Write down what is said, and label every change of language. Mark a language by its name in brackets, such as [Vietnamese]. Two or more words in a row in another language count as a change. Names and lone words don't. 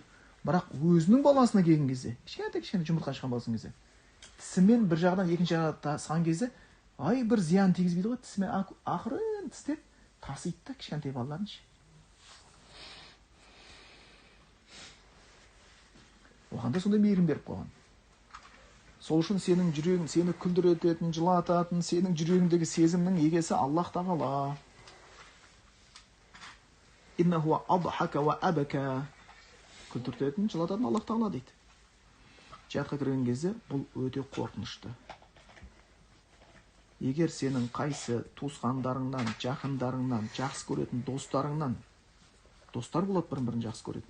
[Kazakh] Бірақ өзінің баласына келген кезде, кішкентай жұмыртқа ашқан баласының кезде, тісімен бір жағынан екінші жағына тасыған кезде, ай бір зиян тигізбейді ғой, тісімен ақырын тістеп тасиды да кішкентай балаларын. Оған да сондай мейірім беріп қойған. Сол үшін сенің жүрегің, сені күлдірететін, жылататын, сенің жүрегіңдегі сезімнің егесі Аллах Тағала. [Arabic] إنه أضحك وأبكى. [Kazakh] Күлдірететін, жылататын Аллах Тағала дейді. Жәннатқа кірген кезде бұл өте қорқынышты. Егер сенің қайсы туысқандарыңнан, жақындарыңнан, жақсы көретін достарыңнан, достар болады бірін-бірін жақсы көретін.